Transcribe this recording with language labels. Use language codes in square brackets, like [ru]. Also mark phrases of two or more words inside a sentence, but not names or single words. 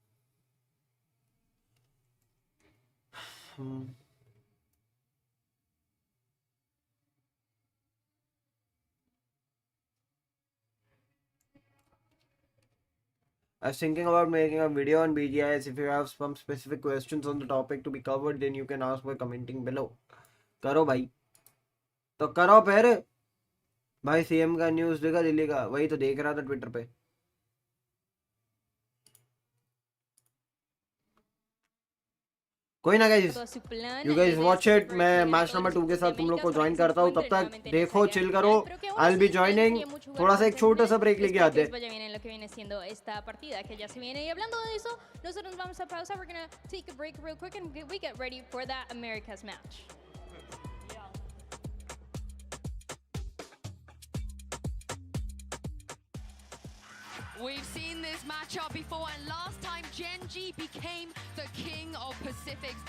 [en] I was thinking about making a video on BGIS. If you have some specific questions on the topic to be covered, then you can ask by commenting below. [hi] करो भाई, तो करो फिर भाई। सीएम का न्यूज़ देखा दिल्ली का? वही तो देख रहा था ट्विटर पे। कोई ना [en] guys, you guys watch it. [hi] मैं मैच नंबर 2 के साथ तुम लोग को ज्वाइन करता हूँ, तब तक देखो, चिल करो। [en] I will be joining. [hi] थोड़ा सा एक छोटा सा ब्रेक लेके आते हैं। [es] lo que viene siendo esta partida que ya se viene. Y hablando de eso, nosotros vamos a pausar. [en] We're gonna take a break real quick and we get ready for that America's match. We've seen this matchup before, and last time Gen.G became the king of Pacifics.